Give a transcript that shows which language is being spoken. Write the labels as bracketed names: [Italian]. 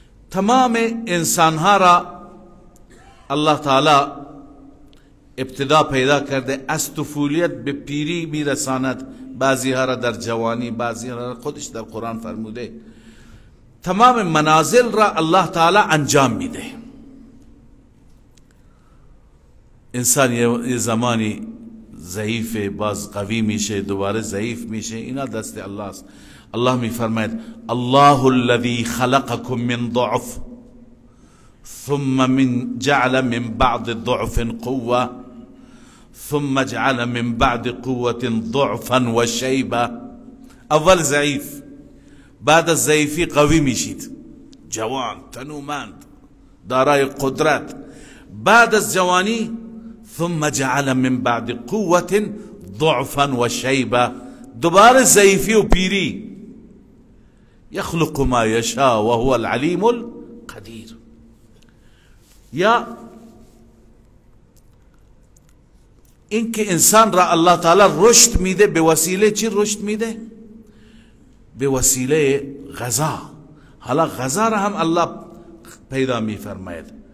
[Persian] تمام انسانها را الله تعالی ابتدا پیدا کرده، از طفولیت به پیری میرساند، بعضی ها را در جوانی، بعضی ها را خودش در قرآن فرموده. تمام منازل را الله تعالی انجام میده. انسان یه زمانی ضعیف، باز قوی میشه، دوباره ضعیف میشه، اینا دست الله است. الله میفرماید [Arabic] الله الذي خلقكم من ضعف ثم جعل من بعد ضعف قوة ثم جعل من بعد قوة ضعفا و شیبه. [Persian] اول ضعیف، بعد از ضعیفی قوی میشید، جوان، تنومند، دارای قدرت. بعد از جوانی [Arabic] ثم جعل من بعد قوة ضعفا و شیبه، [Persian] دوباره ضعیفی و پیری. [Arabic] یخلق ما یشاء و هو العلیم القدیر. [Persian] یا این که انسان را الله تعالی رشد میده، به وسیله چی رشد میده؟ به وسیله غذا. حالا غذا را هم الله پیدا میفرماید.